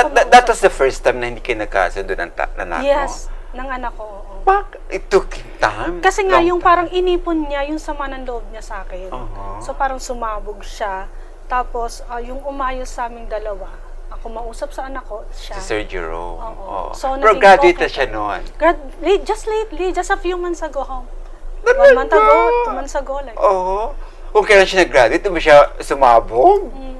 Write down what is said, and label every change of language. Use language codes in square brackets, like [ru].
[en] That was the first time [tl] na hindi kayo nagkasundo ng anak mo? Yes, ng anak ko. [en] Bakit? It took time? [tl] Kasi nga yung parang inipon niya yung sama ng loob niya sa akin. So parang sumabog siya. Tapos yung umayos sa aming dalawa, ako mausap sa anak ko, siya. Si Sir Jerome. So, pero graduate na siya noon? [en] Just lately, just a few months ago. 1 month ago, 2 months ago. Like. [tl] Kung kailan siya nag-graduate, ba siya sumabog?